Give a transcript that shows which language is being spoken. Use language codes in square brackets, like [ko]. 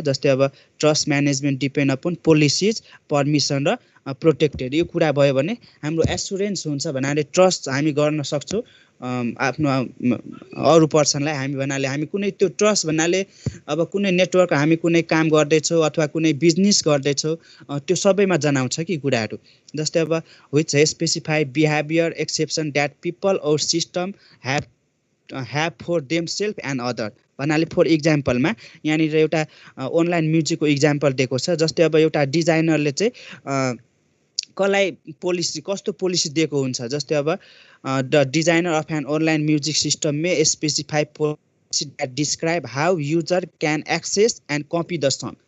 [ne] जस्तै अब [en] Trust management depend upon policies, permission र protected. [ne] यो कुरा भयो भने हाम्रो एस्युरेन्स हुन्छ, भन्नाले ट्रस्ट हामी गर्न सक्छौँ आफ्नो अरू पर्सनलाई। हामी भन्नाले हामी कुनै त्यो ट्रस्ट भन्नाले अब कुनै नेटवर्क हामी कुनै काम गर्दैछौँ अथवा कुनै बिजनेस गर्दैछौँ त्यो सबैमा जनाउँछ कि कुराहरू। जस्तै अब [en] Which specify behaviour exception that people or system have for them self and other. [ne] भन्नाले फर इक्जाम्पलमा यहाँनिर एउटा अनलाइन म्युजिकको इक्जाम्पल दिएको छ। जस्तै अब एउटा डिजाइनरले चाहिँ कसलाई पोलिसी कस्तो पोलिसी दिएको हुन्छ। जस्तै अब [en] The designer of an online music system may specify policy that describe how user can access and copy the song.